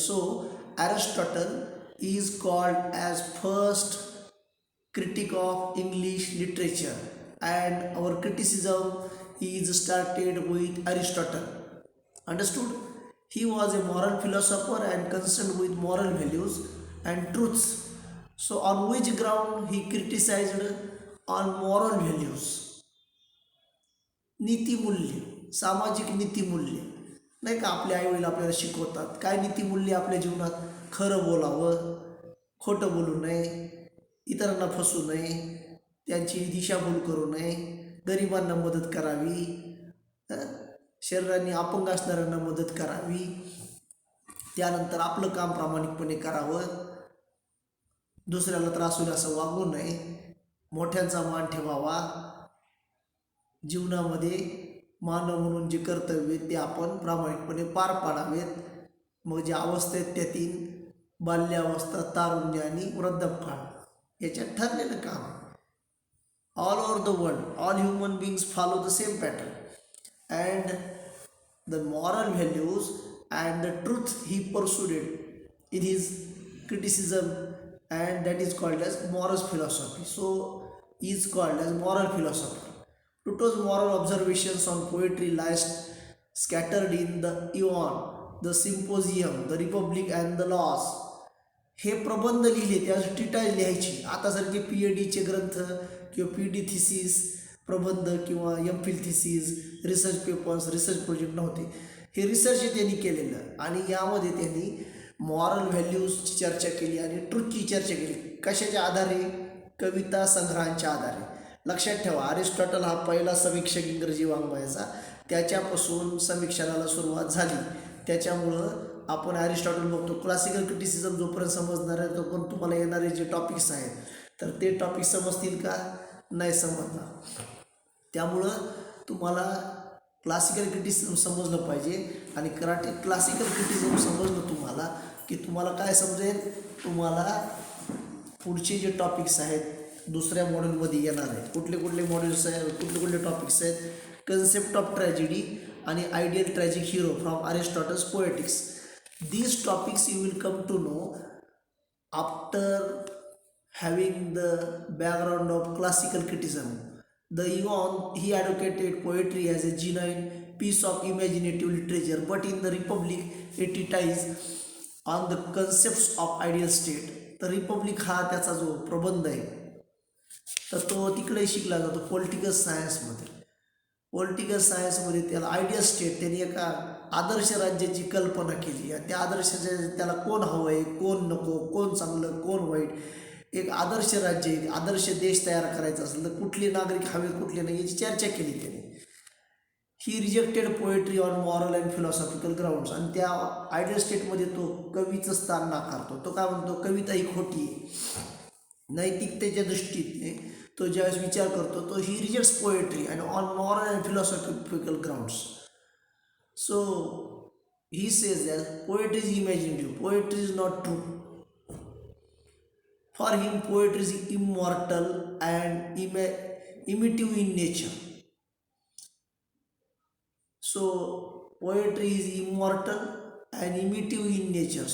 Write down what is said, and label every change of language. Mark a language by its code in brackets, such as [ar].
[en] So Aristotle is called as first critic of English literature, and our criticism is started with Aristotle. Understood? He was a moral philosopher and concerned with moral values and truths. So on which ground he criticized? On moral values, [mr] नीतिमूल्य, सामाजिक नीतिमूल्य. नाही का, आपले आईवडील आपल्याला शिकवतात काय नीतिमूल्य आपल्या जीवनात? खरं बोलावं, खोटं बोलू नये, इतरांना फसू नये, त्यांची दिशाभूल करू नये, गरिबांना मदत करावी, शरीराने अपंग असणाऱ्यांना मदत करावी, त्यानंतर आपलं काम प्रामाणिकपणे करावं, दुसऱ्याला त्रास होईल असं वागू नये, मोठ्यांचा मान ठेवावा, जीवनामध्ये मानव म्हणून जे कर्तव्य ते आपण प्रामाणिकपणे पार पाडावेत. मग जे अवस्था आहेत त्यातील बाल्यावस्था, तारुण्य आणि वृद्धापकाळ याच्यात ठरलेलं काम आहे. [en] All over the world, all human beings follow the same pattern, and the moral values and the truth he pursued in his criticism and that is called as moral philosophy. So he is called as moral philosopher. Plato's moral observations on poetry lies scattered in the Ion, the Symposium, the Republic and the Laws. [mr] हे प्रबंध लिहिले, त्या टिटाज लिहायची. आता सारखे PhDचे ग्रंथ किंवा PhD thesis प्रबंध किंवा MPhil thesis, research papers, research project नव्हते. हे रिसर्च त्यांनी केलेलं आणि यामध्ये त्यांनी मॉरल व्हॅल्यूजची चर्चा केली आणि ट्रूथची चर्चा केली. कशाच्या आधारे? कविता संग्रहांच्या आधारे. लक्षात ठेवा, अरिस्टॉटल हा पहिला समीक्षक इंग्रजी वाङ्मयाचा, त्याच्यापासून समीक्षणाला सुरुवात झाली. त्याच्यामुळं आपण अरिस्टॉटल बघतो. क्लासिकल क्रिटिसिझम जोपर्यंत समजणार आहे तोपर्यंत तुम्हाला येणारे जे टॉपिक्स आहेत तर ते टॉपिक समजतील का? नाही समजणार. त्यामुळं तुम्हाला क्लासिकल क्रिटिसिझम समजलं पाहिजे आणि क्लासिकल क्रिटिसिझम समजलं तुम्हाला की तुम्हाला काय समजेल? तुम्हाला पुढचे जे टॉपिक्स आहेत दुसऱ्या मॉड्यूलमध्ये येणार आहे. कुठले कुठले मॉड्यूल्स आहेत, कुठले कुठले टॉपिक्स आहेत? कन्सेप्ट ऑफ ट्रॅजेडी आणि ideal tragic hero from अरिस्टॉटल्स poetics. [en] These topics you will come to know after having the background of classical criticism. The Ion, he advocated poetry as a genuine piece of imaginative literature, but in the Republic it treatises on the concepts of ideal state. [mr] तर Republic हा त्याचा जो प्रबंध आहे तर तो तिकडे शिकला जातो पॉलिटिकल सायन्समध्ये. पॉलिटिकल सायन्समध्ये त्याला आयडियल स्टेट, त्यांनी एका आदर्श राज्याची कल्पना केली आणि त्या आदर्शाच्या त्याला कोण हवं आहे, कोण नको, कोण चांगलं, कोण वाईट, एक आदर्श राज्य, एक आदर्श देश तयार करायचा असेल तर कुठले नागरिक हवे, कुठले नाही, याची चर्चा केली त्यांनी. [en] He rejected poetry on moral and philosophical grounds. [mr] आणि त्या आयडियल स्टेटमध्ये तो कवीचं स्थान नाकारतो. तो काय म्हणतो? कविता ही खोटी आहे. नैतिकतेच्या दृष्टीने तो ज्यावेळेस विचार करतो तो [en] He rejects poetry and on moral and philosophical grounds. So he says that poetry is imaginative, poetry is not true. For him, poetry is immortal and imitative in nature. So poetry is immortal and imitative in nature.